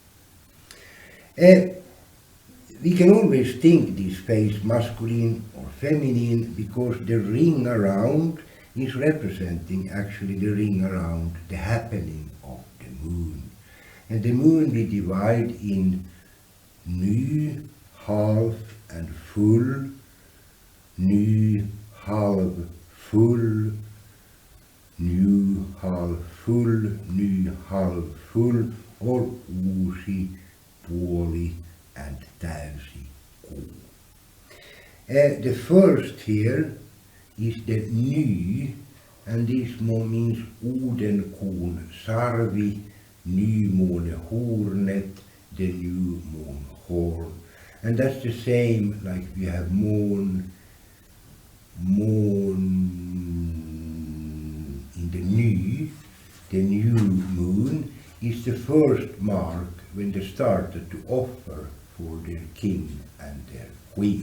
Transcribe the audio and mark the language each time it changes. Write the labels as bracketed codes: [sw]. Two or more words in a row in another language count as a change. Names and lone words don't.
[en] We can always think this face masculine or feminine, because the ring around is representing actually the ring around the happening of the moon. And the moon we divide in ny, half and full, [sv] ny, halv, full, new, halv, full, ny, halv, [en] full, or [fi] uusi, puoli, [en] and [fi] täysi kuu. [en] The first here is the ny, and this means [fi] udenkuun sarvi, [sv] nymåne hornet, [en] the new moon horn. And that's the same like we have mån in the new moon is the first mark when they started to offer for their king and their queen.